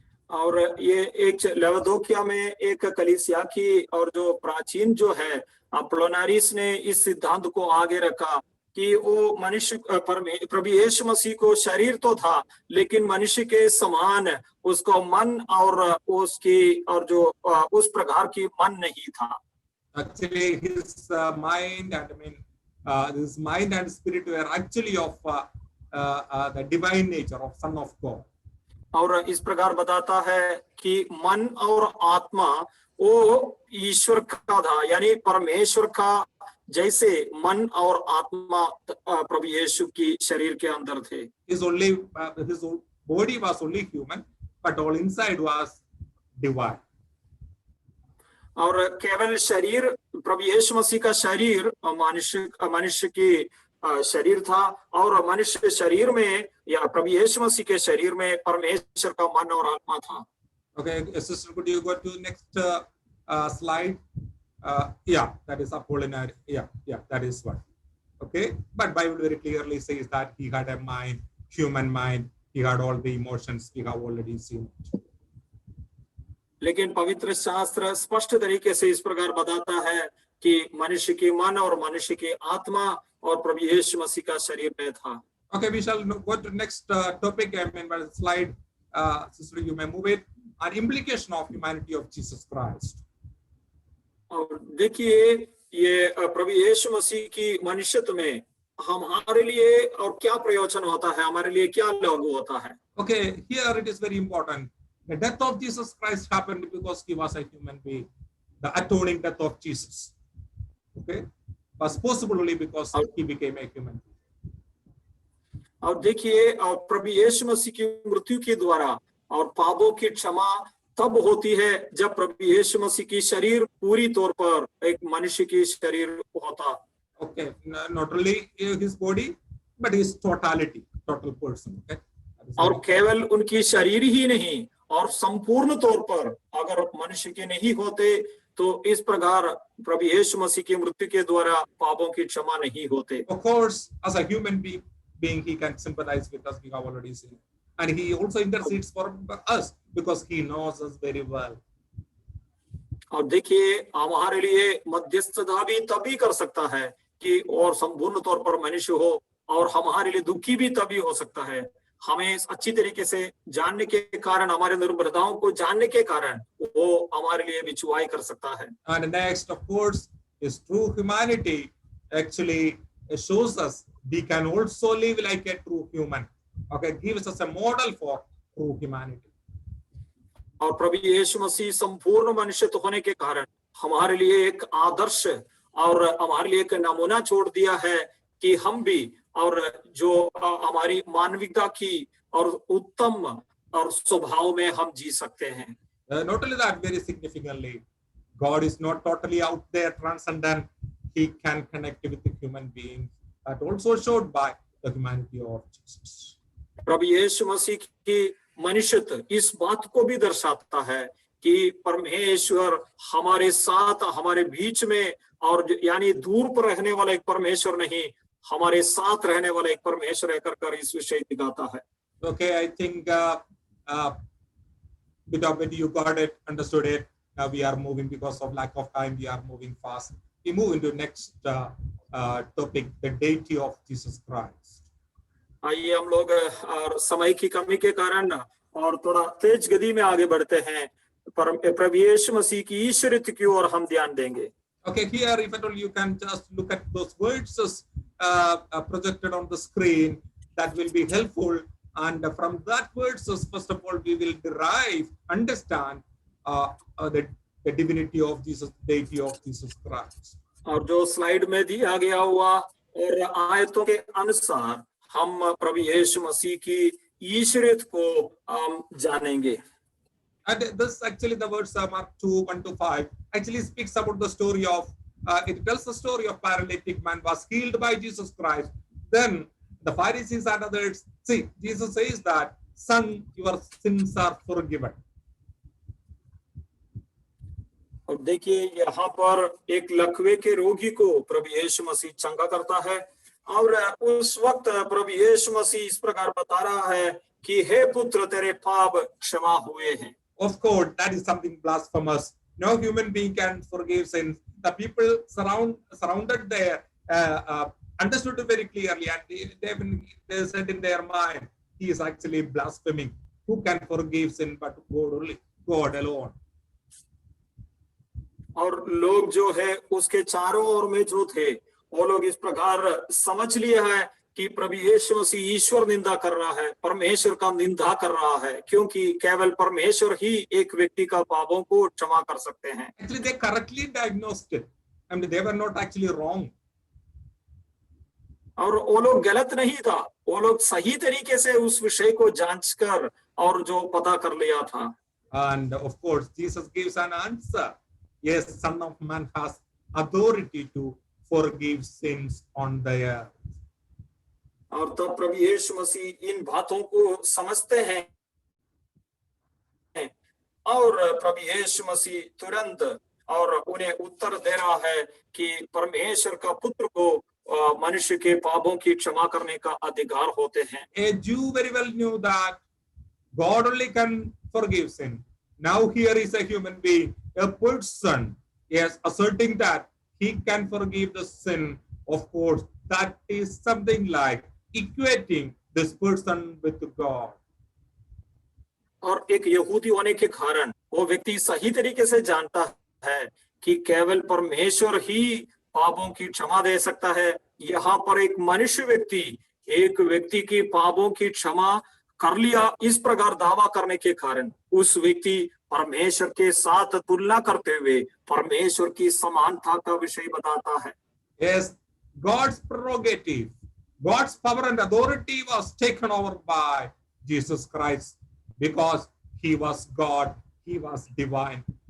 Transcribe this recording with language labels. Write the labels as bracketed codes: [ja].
[hi] और ये एक लवदोकिया में एक कलीसिया की और जो प्राचीन जो है अपोलिनारिस ने इस सिद्धांत को आगे रखा कि वो मनुष्य प्रभु यीशु मसीह को शरीर तो था लेकिन मनुष्य के समान उसको मन और उसकी और जो उस प्रकार की मन नहीं था। [en] Actually, his mind and his mind and spirit were actually of the divine nature of Son of God. [hi] और इस प्रकार बताता है कि मन और आत्मा वो ईश्वर का था, यानी परमेश्वर का जैसे मन और आत्मा प्रभु यीशु की शरीर के अंदर थे। [en] His body was only human, but all inside was divine. [hi] और केवल शरीर प्रभु यीशु मसीह का शरीर मनुष्य की शरीर था और मनुष्य शरीर में या प्रभु यीशु मसीह के शरीर में परमेश्वर का मन और आत्मा था। [en] Okay, sister, could you go to next slide? Yeah, that is Apollinary. Yeah, that is one. Okay, but Bible very clearly says that he had a mind, human mind. He had all the emotions. We have already seen it. [hi] लेकिन पवित्र शास्त्र स्पष्ट तरीके से इस प्रकार बताता है कि मनुष्य की मन और मनुष्य की आत्मा और प्रभु यीशु मसीह का शरीर में था। [en] Okay, we shall go to next topic. I mean, slide, sister, you may move it. An implication of humanity of Jesus Christ. [hi] और देखिए ये प्रभु यीशु मसीह की मनुष्यत्व में हमारे लिए और क्या प्रयोजन होता है, हमारे लिए क्या लागू होता है। [en] Okay, here it is very important. The death of Jesus Christ happened because he was a human being. The atoning death of Jesus, okay, was possible only because he became a human being. [hi] और देखिए प्रभु यीशु मसीह की मृत्यु के द्वारा और पापों की क्षमा तब होती है जब प्रभु यीशु मसीह की शरीर पूरी तौर पर एक मनुष्य की शरीर होता। [en] Okay, not only his body, but his totality, total person. Okay. [hi] और केवल उनकी शरीर ही नहीं और संपूर्ण तौर पर अगर मनुष्य के नहीं होते तो इस प्रकार प्रभु यीशु मसीह की मृत्यु के द्वारा पापों की क्षमा नहीं होते। [en] Of course, as a human being, he can sympathize with us. We have already seen, and he also intercedes for us because he knows us very well. [hi] और देखिए हमारे लिए मध्यस्थता भी तभी कर सकता है कि और संपूर्ण तौर पर मनुष्य हो और हमारे लिए दुखी भी तभी हो सकता है। हमें अच्छी तरीके से जानने के कारण, हमारे निर्बलताओं को जानने के कारण वो हमारे लिए बिचवाई कर सकता है। [en] And next, of course, his true humanity actually shows us we can also live like a true human. Okay, gives us a model for true humanity. [hi] और प्रभु यीशु मसीह संपूर्ण मनुष्य होने के कारण हमारे लिए एक आदर्श और हमारे लिए एक नमूना छोड़ दिया है कि हम भी और जो हमारी मानविकता की और उत्तम और स्वभाव में हम जी सकते हैं। [en] Not only that, very significantly, God is not totally out there, transcendent. He can connect with the human beings. That also showed by the humanity of Jesus. [hi] प्रभु यीशु मसीह की मनुष्यत्व इस बात को भी दर्शाता है कि परमेश्वर हमारे साथ, हमारे बीच में, और यानी दूर पर रहने वाला एक परमेश्वर नहीं, हमारे साथ रहने वाला एक परमेश्वर है कर इस विषय दिखाता है। [en] Okay, I think when you got it, understood it, now we are moving because of lack of time. We are moving fast. We move into next topic, the deity of Jesus Christ. [hi] आइए हम लोग समय की कमी के कारण और थोड़ा तेज गति में आगे बढ़ते हैं प्रभु यीशु मसीह की ईश्वरियत की ओर हम ध्यान देंगे। [en] Okay, here if at all you can just look at those verses projected on the screen, that will be helpful. And from that verses, first of all, we will understand the divinity of Jesus, deity of Jesus Christ. [hi] और जो slide में दिया गया हुआ और आयतों के अनुसार हम प्रभु यीशु मसीह की ईश्वरियत को जानेंगे। [en] And this actually the words Mark 2:1-5 actually speaks about the story of it tells the story of paralytic man was healed by Jesus Christ. Then the Pharisees and others, see, Jesus says that, son, your sins are forgiven. [hi] और देखिए यहाँ पर एक लकवे के रोगी को प्रभु यीशु मसीह चंगा करता है और उस वक्त प्रभु यीशु मसीह इस प्रकार बता रहा है कि हे पुत्र तेरे पाप क्षमा हुए हैं। [en] Of course, that is something blasphemous. No human being can forgive sins. The people surrounded there understood it very clearly, and they said in their mind, he is actually blaspheming. Who can forgive sin but God only, God alone. [hi] और लोग जो है उसके चारों ओर में जो थे वो लोग इस प्रकार समझ लिए हैं कि प्रभु यीशु मसीह ईश्वर निंदा कर रहा है, परमेश्वर का निंदा कर रहा है, क्योंकि केवल परमेश्वर ही एक व्यक्ति का पापों को क्षमा कर सकते हैं। [en] Actually, they correctly diagnosed it. I mean, they were not actually wrong. [hi] और वो लोग गलत नहीं था, वो लोग सही तरीके से उस विषय को जांच कर और जो पता कर लिया था। [en] And of course, Jesus gives an answer. Yes, Son of Man has authority to forgive sins on the earth. [hi] और तब प्रभु यीशु मसीह इन बातों को समझते हैं और प्रभु यीशु मसीह तुरंत और उन्हें उत्तर दे रहा है कि परमेश्वर का पुत्र को मनुष्य के पापों की क्षमा करने का अधिकार होते हैं। [en] A Jew very well knew that God only can forgive sin. Now here is a human being, a person, yes, asserting that he can forgive the sin. Of course, that is something like equating this person with God. [hi] और एक यहूदी होने के कारण वो व्यक्ति सही तरीके से जानता है कि केवल परमेश्वर ही पापों की क्षमा दे सकता है। यहाँ पर एक मनुष्य व्यक्ति एक व्यक्ति की पापों की क्षमा कर लिया, इस प्रकार दावा करने के कारण उस व्यक्ति परमेश्वर के साथ तुलना करते हुए परमेश्वर की समानता का विषय बताता है। [en] Yes, God's prerogative, God's power and authority was taken over by Jesus Christ because he was God, he was divine.